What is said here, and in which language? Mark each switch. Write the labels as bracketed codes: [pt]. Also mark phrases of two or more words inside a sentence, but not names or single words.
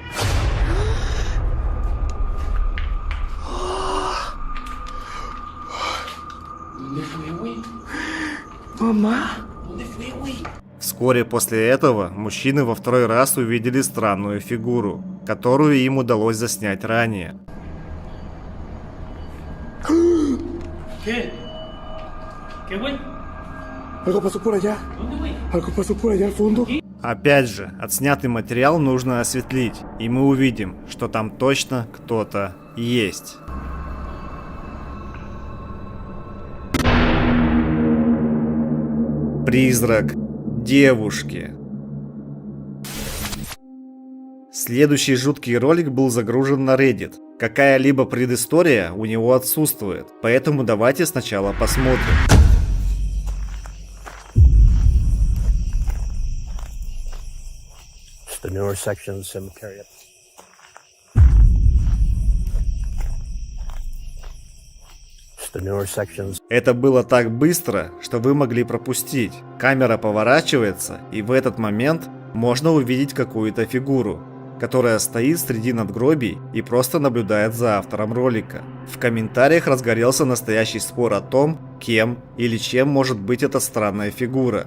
[ru] Мама. Вскоре после этого мужчины во второй раз увидели странную фигуру, которую им удалось заснять ранее. [es] Algo pasó por allá. Algo pasó por allá al fondo. [ru] Опять же, отснятый материал нужно осветлить, и мы увидим, что там точно кто-то есть. Призрак девушки. Следующий жуткий ролик был загружен на Reddit. Какая-либо предыстория у него отсутствует, поэтому давайте сначала посмотрим. [en] The newer section of the cemetery. The newer sections. [ru] Это было так быстро, что вы могли пропустить. Камера поворачивается, и в этот момент можно увидеть какую-то фигуру, которая стоит среди надгробий и просто наблюдает за автором ролика. В комментариях разгорелся настоящий спор о том, кем или чем может быть эта странная фигура.